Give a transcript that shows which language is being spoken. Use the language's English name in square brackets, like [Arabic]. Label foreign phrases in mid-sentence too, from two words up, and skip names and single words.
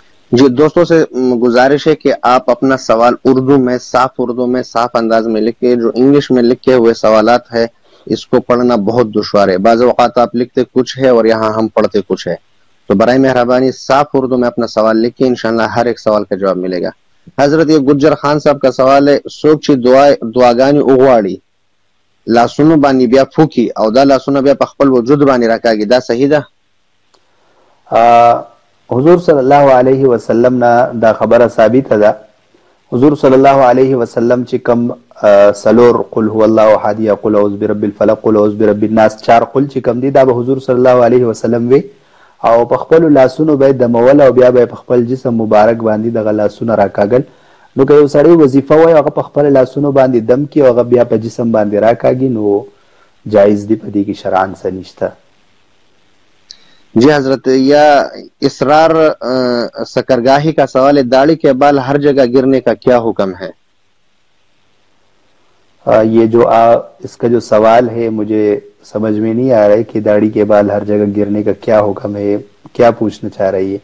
[Urdu] جی دوستوں سے گزارش ہے کہ آپ اپنا سوال اردو میں صاف انداز میں لکھیں. جو انگلش میں لکھے ہوئے سوالات ہے اس کو پڑھنا بہت دشوار ہے. بعض اوقات آپ لکھتے کچھ ہے اور یہاں ہم پڑھتے کچھ ہے. تو برائے مہربانی صاف اردو میں اپنا سوال لکھیں, انشاءاللہ ہر ایک سوال کا جواب ملے گا. حضرت یہ گجر خان صاحب کا سوال ہے, [Pashto] سوچی دعاګانی وغواړي لاسونو باندې بیا پھوکی او دا لاسونه بیا په خپل وجود باندې راکاږي, دا صحیح ده؟ حضور [Arabic] صلی الله علیه وسلم [Pashto] نه دا خبره ثابته ده. حضور [Arabic] صلی الله علیه وسلم [Pashto] چې کم سلور [Arabic] قل هو الله احد [Pashto] یا [Arabic] قل اعوذ برب الفلق قل اعوذ برب الناس [Urdu] چار قل [Pashto] چې کم دي دا به حضور [Arabic] صلی الله علیه وسلم [Pashto] وی او په خپل لاسونو به د مول او بیا به په خپل جسم مبارک باندې د لاسونو راکاګل. نو که یو سړی وظیفه وای هغه په خپل لاسونو باندې دم کی او هغه بیا په جسم باندې راکاږي نو جایز دی, په دې کې شرعاً څه نشته. [Urdu] جی حضرت, یا اسرار سکرگاہی کا سوال ہے, داڑھی کے بال ہر جگہ گرنے کا کیا حکم ہے؟ یہ جو اس کا جو سوال ہے مجھے سمجھ میں نہیں آ رہا ہے کہ داڑھی کے بال ہر جگہ گرنے کا کیا حکم ہے, کیا پوچھنا چاہ رہی ہے؟